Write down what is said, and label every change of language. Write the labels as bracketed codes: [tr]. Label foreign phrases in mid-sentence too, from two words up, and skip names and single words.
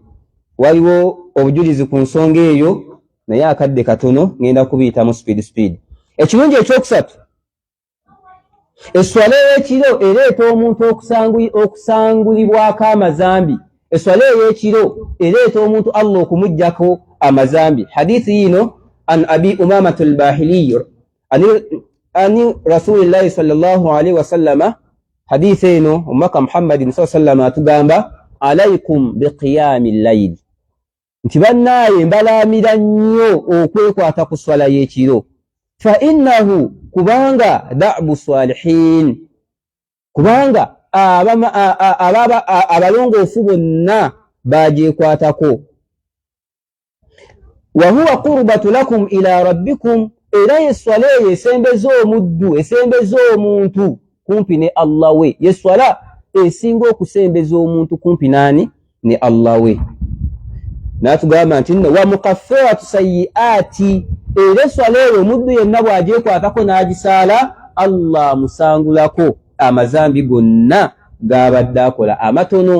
[lg] Waliwo obujulizi ku nsonga eyo naye akadde katono ngenda kubiyitamu speed. Ekirungi ekyokusatu, esswala y'ekiro ereeta omuntu okusangulibwako amazambi. Esswala ey'ekiro ereeta omuntu Allah okumuggyako amazambi. Hadithi yino [ar] عن أبي أمامة الباهلي عن رسول الله صلى الله عليه وسلم, [lg] hadithi eno omubaka Muhammadin [ar] صلى الله عليه وسلم [lg] atugamba [ar] عليكم بقيام الليل, [lg] nti bannaaye mbalaamira nnyo okwekwata ku swala y'ekiro. [ar] فإنه, [lg] kubanga [ar] دأب الصالحين, [lg] kubanga abalongoofu bonna bagyekwatako. [ar] وهو قربة لكم إلى ربكم, [lg] era yeswala eyo esembeza omuddu, esembeza omuntu kumpi ne Allah we. Yeswala esinga okusembeza omuntu kumpi nani? Ne Allah we. N'atugamba nti [ar] ومكفرة السيئات, [lg] era esswala eyo omuddu yenna bw'agyekwatako n'agisaala, Allah musangulako amazambi gonna g'abadde akola amatono.